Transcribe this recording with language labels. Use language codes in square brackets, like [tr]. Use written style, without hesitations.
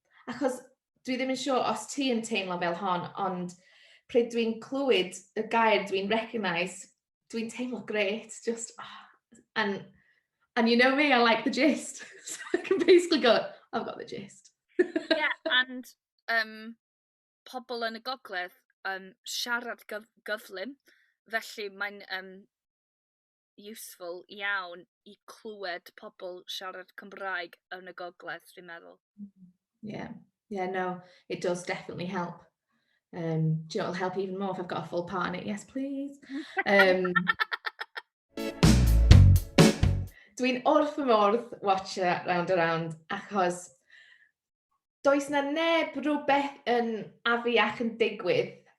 [cy] Achos dwi ddim yn siŵr os ti yn teimlo fel hon, ond pryd dwi'n clywed y gair dwi'n recognise, dwi'n teimlo great, just, and you know me, I like the gist. [en] So I can basically go, I've got the gist. [cy] Yeah, and pobl yn y gogledd siarad gyflym, felly mae'n useful iawn i clywed pobl siarad Cymraeg yn y gogledd, dwi'n meddwl. [en] Yeah, no, it does definitely help. Do you know it'll help even more if I've got a full part in it? Yes, please. [cy] Dwi'n wrth fy modd watcho Round Around achos does na neb rhywbeth yn afiach yn digwydd.